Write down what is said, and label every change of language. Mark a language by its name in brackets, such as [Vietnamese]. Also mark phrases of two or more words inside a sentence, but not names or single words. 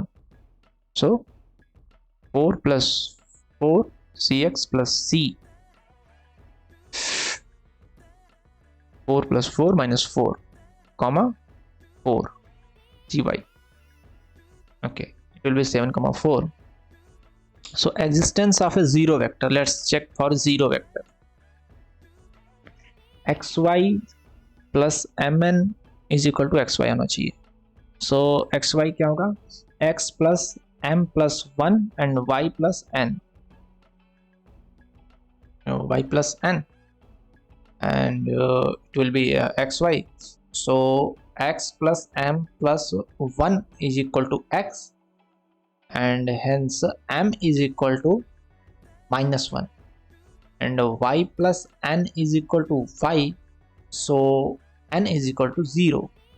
[English] So 4 plus 4 cx plus c, 4 plus 4 minus 4 comma 4 gy. Okay, it will be 7 comma 4. So existence of a zero vector, let's check for zero vector. xy plus mn is equal to xy [Hindi] होना चाहिए. So xy क्या होगा, [English] x plus m plus 1 and y plus n, y plus n, and it will be xy. So x plus m plus 1 is equal to x, and hence m is equal to minus 1, and y plus n is equal to y, so n is equal to 0.